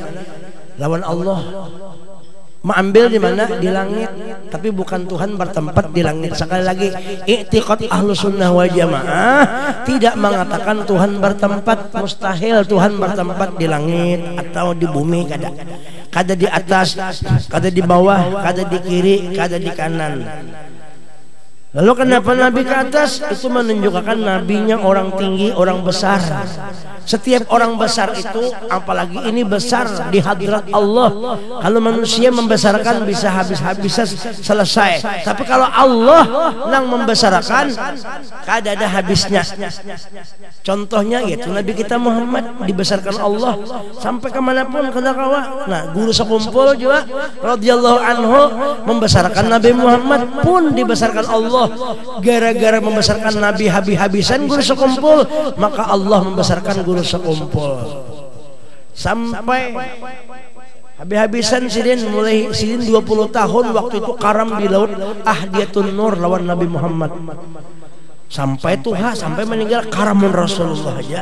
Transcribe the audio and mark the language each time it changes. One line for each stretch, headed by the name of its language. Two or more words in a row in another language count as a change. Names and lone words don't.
Indonesian: Lawan Allah. Mengambil di mana? Di langit. Tapi bukan Tuhan bertempat di langit. Sekali lagi, i'tiqad Ahlus Sunnah wal Jamaah tidak mengatakan Tuhan bertempat. Mustahil Tuhan bertempat di langit atau di bumi.
Banjar: Kada di atas, kada di bawah, kada di kiri, kada di kanan.
Indonesian: Lalu kenapa Nabi ke atas? Itu menunjukkan nabinya orang tinggi, orang besar. Setiap orang besar itu, apalagi ini besar di hadrat Allah. Kalau manusia membesarkan bisa habis-habisan selesai.
Banjar: Tapi kalau Allah yang membesarkan, kada ada habisnya. Contohnya yaitu Nabi kita Muhammad dibesarkan Allah sampai kemanapun kada kawa.
Indonesian: Nah, guru sekumpul juga
Arabic: radhiyallahu anhu
Indonesian: membesarkan Nabi Muhammad pun dibesarkan Allah.
Banjar: Gara-gara membesarkan Nabi habis-habisan guru sekumpul, maka Allah membesarkan guru sekumpul sampai habis-habisan sidin. Mulai sidin 20 tahun waktu itu karam di laut Ahdiyatun Nur lawan Nabi Muhammad sampai tuha, sampai meninggal karamun Rasulullah aja.